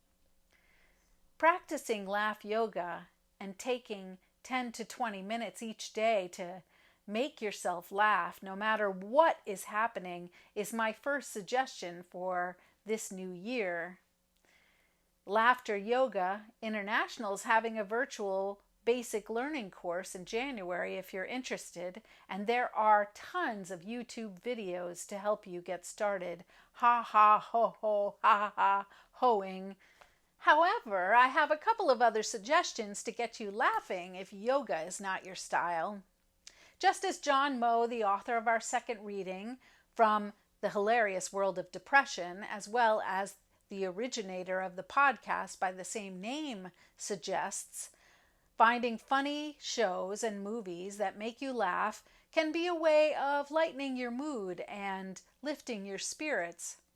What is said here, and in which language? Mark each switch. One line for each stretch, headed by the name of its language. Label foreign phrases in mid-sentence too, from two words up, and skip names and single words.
English: Practicing Laugh Yoga and taking 10 to 20 minutes each day to make yourself laugh, no matter what is happening, is my first suggestion for this new year. Laughter Yoga International is having a virtual basic learning course in January if you're interested, and there are tons of YouTube videos to help you get started. Ha ha ho ho ha ha hoing. However, I have a couple of other suggestions to get you laughing if yoga is not your style. Just as John Moe, the author of our second reading from The Hilarious World of Depression, as well as the originator of the podcast by the same name, suggests, finding funny shows and movies that make you laugh can be a way of lightening your mood and lifting your spirits.